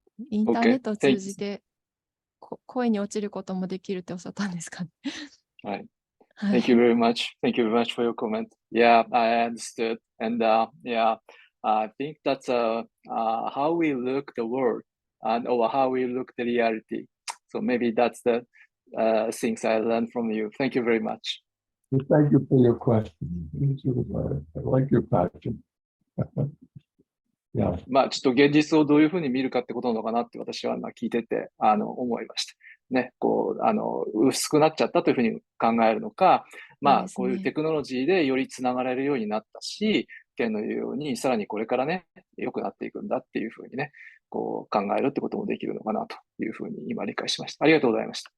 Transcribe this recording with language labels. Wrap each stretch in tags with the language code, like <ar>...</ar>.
<ja>インターネットを通じて恋に落ちることもできるっておっしゃったんですかね。</ja> <en>はい。Thank you very much. Thank you very much for your comment. Yeah, I understood. And yeah, I think that's how we look the world or how we look the reality. So maybe that's the things I learned from you. Thank you very much. Thank you for your question. I like your passion. Yeah.</en> <ja>まあちょっと現実をどういうふうに見るかってことなのかなって私は聞いてて思いました。ね、薄くなっちゃったというふうに考えるのか、まあこういうテクノロジーでよりつながれるようになったし、ケンの言うようにさらにこれからね良くなっていくんだっていうふうにね考えるってこともできるのかなというふうに今理解しました。ありがとうございました。</ja>